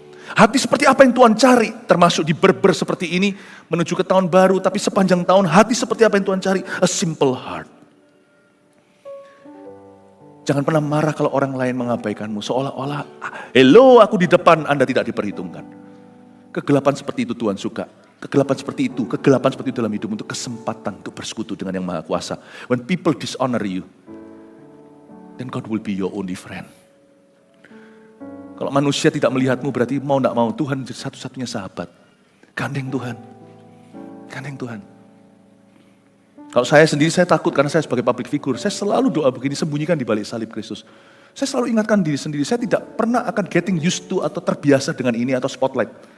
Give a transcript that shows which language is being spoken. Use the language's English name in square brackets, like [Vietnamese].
[Indonesian] Hati seperti apa yang Tuhan cari, termasuk di Berber seperti ini, menuju ke tahun baru, tapi sepanjang tahun hati seperti apa yang Tuhan cari? [English] A simple heart. [Indonesian] Jangan pernah marah kalau orang lain mengabaikanmu, seolah-olah, [English] hello [Indonesian] aku di depan, Anda tidak diperhitungkan. Kegelapan seperti itu Tuhan suka. Kegelapan seperti itu dalam hidup untuk kesempatan untuk bersekutu dengan yang Maha Kuasa. [English] When people dishonor you, then God will be your only friend. [Indonesian] Kalau manusia tidak melihatmu berarti mau tidak mau Tuhan jadi satu-satunya sahabat. Gandeng Tuhan. Gandeng Tuhan. Kalau saya sendiri saya takut karena saya sebagai public figure. Saya selalu doa begini, sembunyikan di balik salib Kristus. Saya selalu ingatkan diri sendiri, saya tidak pernah akan [English] getting used to [Indonesian] atau terbiasa dengan ini atau spotlight.